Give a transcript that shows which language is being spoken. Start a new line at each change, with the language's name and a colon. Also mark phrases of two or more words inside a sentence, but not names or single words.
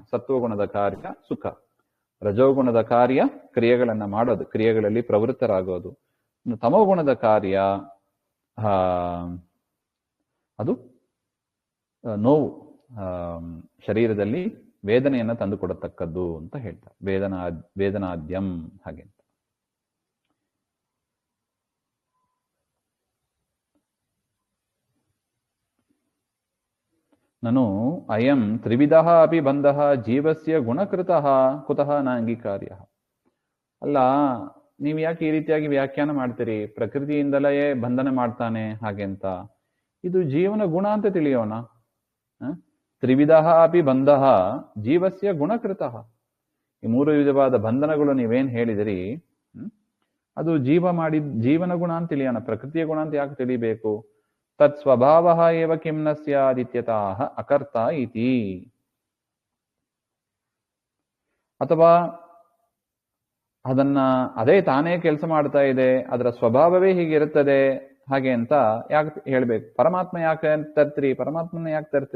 Kannada: ಸತ್ವಗುಣದ ಕಾರ್ಯ ಸುಖ, ರಜೋಗುಣದ ಕಾರ್ಯ ಕ್ರಿಯೆಗಳನ್ನ ಮಾಡೋದು, ಕ್ರಿಯೆಗಳಲ್ಲಿ ಪ್ರವೃತ್ತರಾಗೋದು. ತಮೋಗುಣದ ಕಾರ್ಯ ಅದು ನೋವು, ಶರೀರದಲ್ಲಿ ವೇದನೆಯನ್ನ ತಂದುಕೊಡತಕ್ಕದ್ದು ಅಂತ ಹೇಳ್ತಾರೆ. ವೇದನಾದ್ಯಂ ಹಾಗೆ ಅಂತ.
Sanskrit: ನನು ಅಯಂ ತ್ರಿವಿಧಃ ಅಪಿ ಬಂಧಃ ಜೀವಸ್ಯ ಗುಣಕೃತಃ ಕುತಃ ನ ಅಂಗೀಕಾರ್ಯ.
Kannada: ಅಲ್ಲ, ನೀವು ಯಾಕೆ ಈ ರೀತಿಯಾಗಿ ವ್ಯಾಖ್ಯಾನ ಮಾಡ್ತೀರಿ? ಪ್ರಕೃತಿಯಿಂದಲೇ ಬಂಧನ ಮಾಡ್ತಾನೆ ಹಾಗೆ ಅಂತ. ಇದು ಜೀವನ ಗುಣ ಅಂತ ತಿಳಿಯೋಣ.
Sanskrit: ತ್ರಿವಿಧಃ ಅಪಿ ಬಂಧಃ ಜೀವಸ್ಯ ಗುಣಕೃತಃ.
Kannada: ಈ 3 ವಿಧವಾದ ಬಂಧನಗಳು ನೀವೇನ್ ಹೇಳಿದಿರಿ ಅದು ಜೀವನ ಗುಣ ಅಂತ ತಿಳಿಯೋಣ. ಪ್ರಕೃತಿಯ ಗುಣ ಅಂತ ಯಾಕೆ ತಿಳಿಬೇಕು?
Sanskrit: ತತ್ ಸ್ವಭಾವ ಏವ ಕಿಂ ನ ಸ್ಯಾದಿತ್ಯತಃ ಅಕರ್ತ ಇತಿ.
Kannada: ಅಥವಾ ಅದೇ ತಾನೇ ಕೆಲಸ ಮಾಡ್ತಾ ಇದೆ, ಅದರ ಸ್ವಭಾವವೇ ಹೀಗಿರುತ್ತದೆ ಹಾಗೆ ಅಂತ ಯಾಕೆ ಹೇಳ್ಬೇಕು? ಪರಮಾತ್ಮ ಯಾಕೆ ತರ್ತೀರಿ? ಪರಮಾತ್ಮನ ಯಾಕೆ ತರ್ತೀರಿ?